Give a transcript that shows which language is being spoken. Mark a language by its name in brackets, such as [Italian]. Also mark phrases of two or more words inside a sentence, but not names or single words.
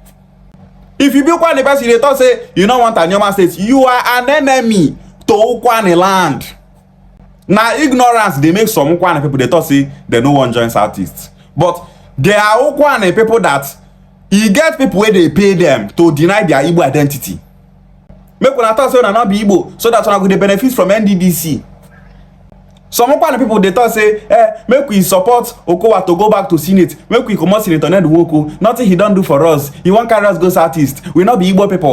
[Nigerian Pidgin] If you be Okwane person, they talk say you don't want Anioma state, you are an enemy to Okwane land. Now ignorance they make some Ukwane people they thought say they no one join Southeast. But there are Ukwane people that you get people where they pay them to deny their Igbo identity. Make una thought say una not be Igbo so that una go dey benefit from NDDC. Some Ukwane people they thought say make we support Okowa to go back to Senate. Make we comot Senator Ned Nwoko. Nothing he don't do for us. He won't carry us go Southeast. We not be Igbo people.